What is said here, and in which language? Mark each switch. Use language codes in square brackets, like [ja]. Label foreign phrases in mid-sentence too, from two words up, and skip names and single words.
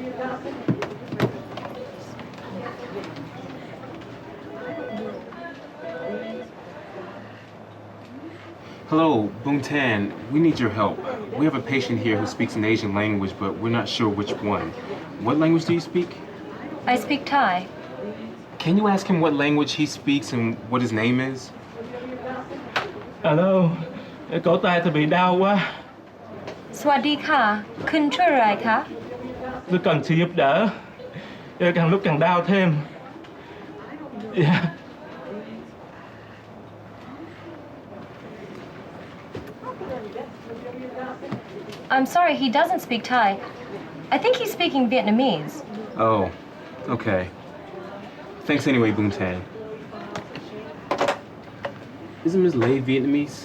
[en] Hello, Boon Tan. We need your help. We have a patient here who speaks an Asian language, but we're not sure which one. What language do you speak? I speak Thai. Can you ask him what language he speaks and what his name is? [vi] Alo, cổ tay tôi bị đau quá. [th] สวัสดีค่ะ คุณช่วยอะไรคะ [vi] Tôi cần sự giúp đỡ. Càng lúc càng đau thêm. Dạ. [en] I'm sorry, he doesn't speak Thai. I think he's speaking Vietnamese. Oh, okay. Thanks anyway, Boon Tan. Isn't Ms. Lay Vietnamese?